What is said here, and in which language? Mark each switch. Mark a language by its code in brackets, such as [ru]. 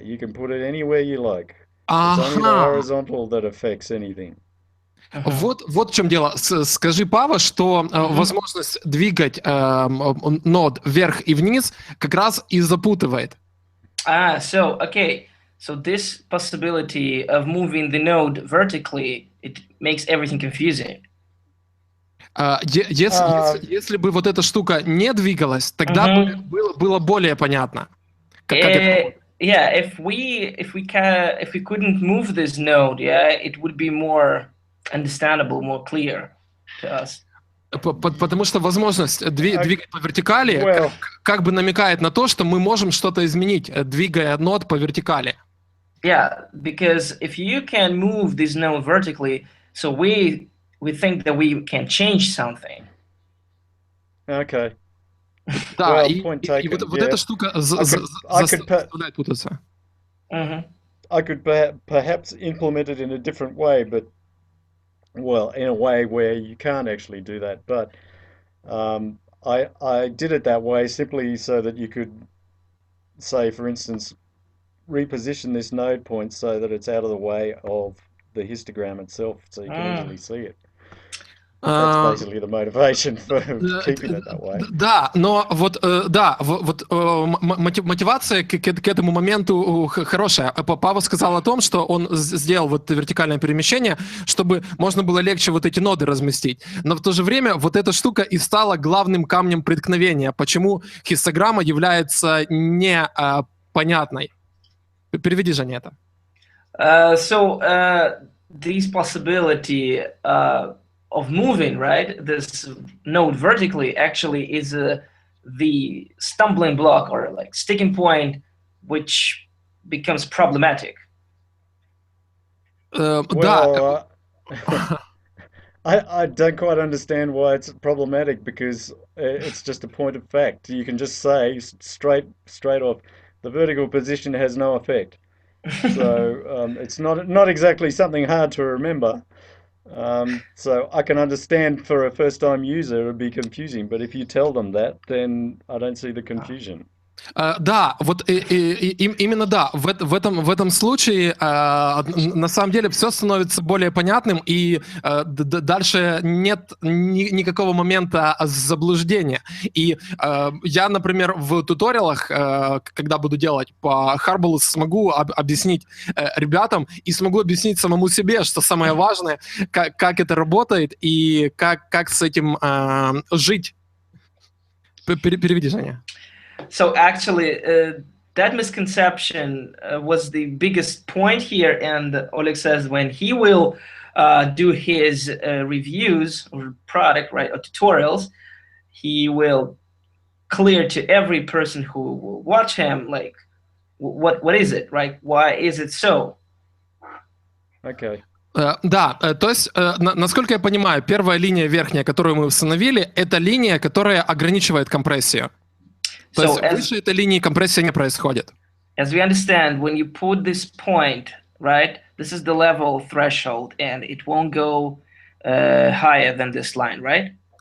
[en] You can put it anywhere you like. It's only the horizontal that affects anything. [ru] Вот в чем дело. Скажи, Паво, что возможность двигать нод вверх и вниз как раз и запутывает. [en] So this possibility of moving the node vertically, it makes everything confusing. [ru] Если бы вот эта штука не двигалась, тогда было более понятно. [en] Yeah, if we couldn't move this node, it would be more understandable, more clear to us. [ru] Потому что возможность двигать по вертикали как бы намекает на то, что мы можем что-то изменить, двигая нод по вертикали. [en] Yeah, because if you can move this node vertically, so we think that we can change something. Okay. [ru] Да, и вот эта штука заставляет путаться. [en] I could perhaps implement it in a different way, but well, in a way where you can't actually do that. But I did it that way simply so that you could say, for instance, reposition this node point so that it's out of the way of the histogram itself, so you can easily see it. That's basically the motivation for keeping it that way. [ru] Да, но вот мотивация к этому моменту хорошая. Паво сказал о том, что он сделал вот вертикальное перемещение, чтобы можно было легче вот эти ноды разместить. Но в то же время вот эта штука и стала главным камнем преткновения, почему хистограмма является непонятной. Переведи, Женя, это. [en] This possibility of moving, right, this node vertically actually is the stumbling block or like sticking point which becomes problematic. Well, I don't quite understand why it's problematic, because it's just a point of fact. You can just say straight off, the vertical position has no effect. So it's not exactly something hard to remember. So I can understand for a first-time user it would be confusing, but if you tell them that, then I don't see the confusion. [ru] Да, вот именно да, в этом случае на самом деле все становится более понятным, и дальше нет никакого момента заблуждения. И я, например, в туториалах, когда буду делать по Har-Bal, смогу объяснить ребятам и смогу объяснить самому себе, что самое важное, как это работает и как с этим жить. Переведи, Женя. [en] So actually, that misconception was the biggest point here, and Oleg says when he will do his reviews or product, right, or tutorials, he will clear to every person who will watch him, like, what is it, right? Why is it so? Okay. [ru] Да, то есть, насколько я понимаю, первая линия верхняя, которую мы установили, это линия, которая ограничивает компрессию. То есть выше этой линии компрессия не происходит. [en] As we understand, when you put this point, right, this is the level threshold, and it won't go higher than this line, right?